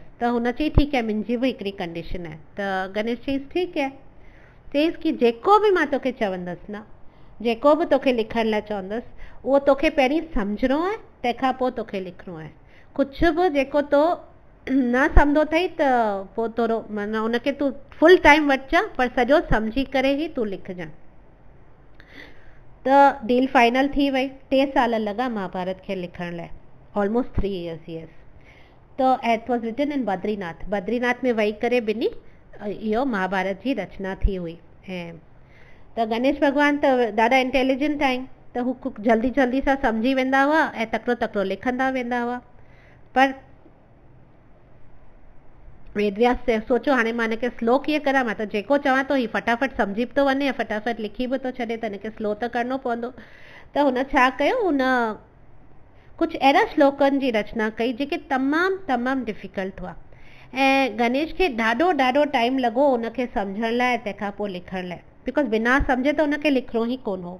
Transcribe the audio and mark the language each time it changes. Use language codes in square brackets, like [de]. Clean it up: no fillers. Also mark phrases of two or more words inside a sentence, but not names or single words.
[sd] त हुन चई ठीकु आहे, मुंहिंजी बि हिकिड़ी कंडीशन आहे। त गणेश चयईंसि ठीकु आहे, चयईंसि कि जेको बि मां तोखे चवंदसि न, जेको बि तोखे लिखण लाइ चवंदसि, उहो तोखे पहिरीं सम्झणो आहे, तंहिंखां पोइ तोखे लिखणो आहे। कुझु बि जेको तो न सम्झो अथई त पोइ थोरो माना उनखे तूं [en] full time [sd] वठिजां, पर सॼो सम्झी करे ई तूं लिखजांइ। त [en] deal final [sd] थी वई। 3 साल लॻा महाभारत खे लिखण लाइ, [en] almost 3 years, yes. [sd] त [en] it was written in [sd] बद्रीनाथ, बद्रीनाथ में वेही करे ॿिनी इहो महाभारत जी रचना थी हुई। ऐं त गणेश भॻवान त ॾाढा इंटेलिजेंट आहिनि, त हू जल्दी जल्दी सां सम्झी वेंदा हुआ ऐं तकिड़ो तकिड़ो लिखंदा वेंदा हुआ। पर वेद व्यास सोचियो हाणे मां हिनखे स्लो कीअं करां, मां त जेको चवां थो ही फटाफट सम्झी बि थो वञे, फटाफट लिखी बि थो छॾे, त हिनखे स्लो त करिणो पवंदो। त हुन छा कयो, हुन कुझु अहिड़ा श्लोकनि जी रचना कई जेके तमामु डिफ़िकल्ट हुआ। ऐं गणेश खे ॾाढो ॾाढो टाइम लॻो उनखे सम्झण लाइ, तंहिंखां पोइ लिखण लाइ, बिकॉज़ बिना सम्झे त उनखे लिखिणो ई कोन हो।